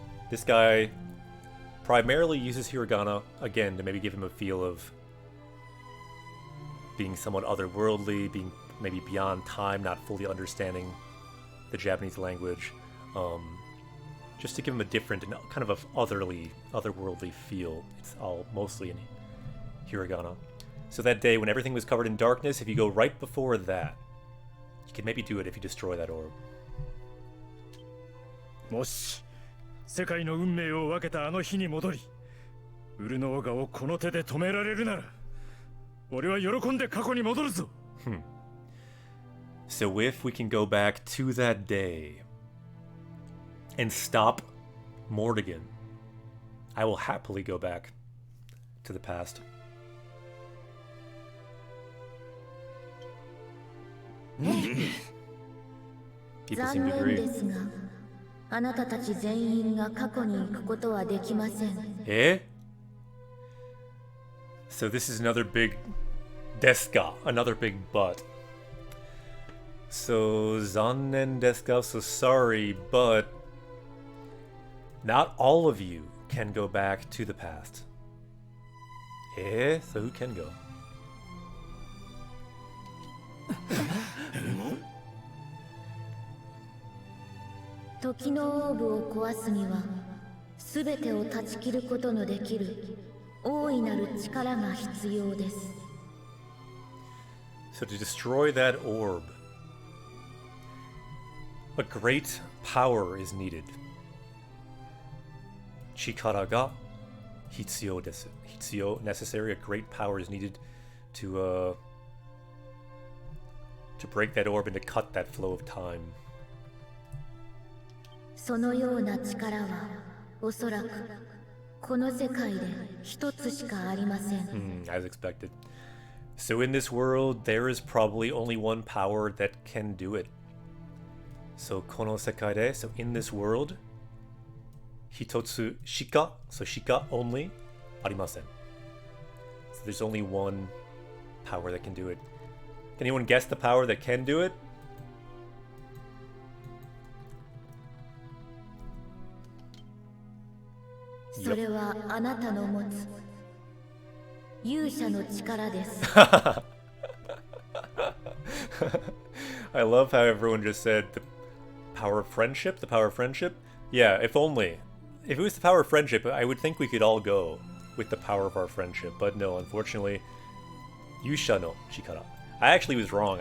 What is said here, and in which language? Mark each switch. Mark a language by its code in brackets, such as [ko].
[en] This guy primarily uses hiragana, again, to maybe give him a feel of being somewhat otherworldly, being maybe beyond time, not fully understanding the Japanese language, just to give him a different and kind of a otherworldly feel. It's all mostly in hiragana. So that day when everything was covered in darkness, if you go right before that, you can maybe do it if you destroy that orb. [ja] もし世界の運命を分けたあの日に戻り、ウルノーガをこの手で止められるなら、俺は喜んで過去に戻るぞ。 [en] So if we can go back to that day and stop Morrigan, I will happily go back to the past. People seem to [ja] 残 [en] agree. [ja] 念ですが、あなたたち全員が過去に行くことはできません。 Eh? [en] So this is another big deska, another big but. So [ja] zannen desu ka, [en] so sorry, but not all of you can go back to the past. Eh? So who can go? [ja] 時のオーブを壊すには、すべてを断ち切ることのできる大いなる力が必要です。 [en] So to destroy that orb, A great power is needed. [ja] Chikara ga hitsuyo desu. [en] Hitsuyo, necessary. A great power is needed to break that orb and to cut that flow of time. [ja] そのような力はおそらくこの世界で一つしかありません。 [en] As expected. So in this world, there is probably only one power that can do it. So [ja] kono sekai de, [en] so in this world, [ja] hitotsu shika, [en] so shika only, [ja] arimasen. [en] So there's only one power that can do it. Can anyone guess the power that can do it? [ja] So それはあなたの持つ勇者の力です。 [en] I love how everyone just said the power of friendship, the power of friendship. Yeah, if only. If it was the power of friendship, I would think we could all go with the power of our friendship. But no, unfortunately, [ja] Yusha no Chikara. [en] I actually was wrong.